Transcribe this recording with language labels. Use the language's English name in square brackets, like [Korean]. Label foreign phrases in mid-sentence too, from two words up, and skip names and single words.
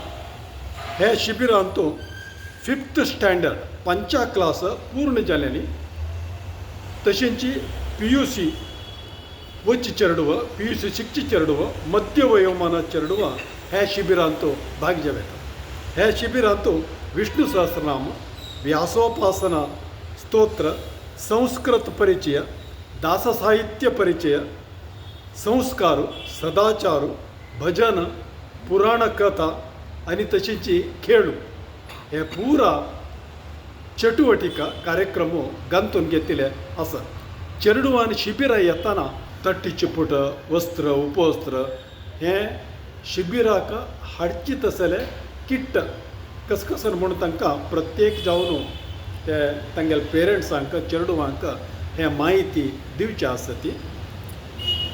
[Konkani] हे शिबिरांत 5th स्टँडर्ड 5 क्लास पूर्ण जाल्यांनी तशेंच PUC वच चेडूव PUC शिकची चेडूव मध्य वयोमान चेडूव हे शिबिरांत भाग घेता. हे शिबिरांत विष्णु सहस्रनाम, व्यासोपासना, स्तोत्र, संस्कृत परिचय, दाससाहित्य परिचय, संस्कार, सदाचार, भजन, पुराण कथा आनी तशीच खेळ हे पुरा चटुवटिका कार्यक्रम गांथून घेतिल्ले आसा. चेडूवान शिबिरां येताना तट्टी चिपूट, वस्त्र, उपवस्त्र हे शिबिराक हाडची तसले किट्ट कसकसन म्हणून तांकां प्रत्येक जावन ते तांगेल्या पेरंट्सांक चेडूवांक हे माहिती दिवची आसा ती.